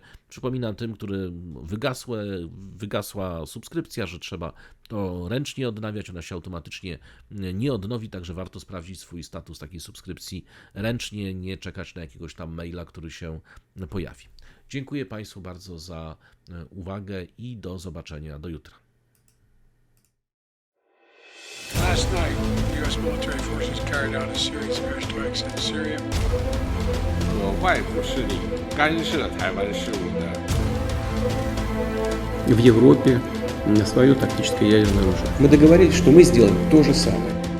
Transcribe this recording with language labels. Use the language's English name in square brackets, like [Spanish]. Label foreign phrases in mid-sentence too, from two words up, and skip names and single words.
[Polish] Przypominam tym, którym wygasła subskrypcja, że trzeba to ręcznie odnawiać. Ona się automatycznie nie odnowi, także warto sprawdzić swój status takiej subskrypcji ręcznie, nie czekać na jakiegoś tam maila, który się pojawi. Dziękuję Państwu bardzo za uwagę i do zobaczenia do jutra. [English] Last night, U.S. military forces carried out a series of airstrikes in Syria. [Chinese] 外部势力干涉台湾事务的 [Russian] в Европе свое тактическое ядерное оружие. Мы договорились, что мы сделаем то же самое.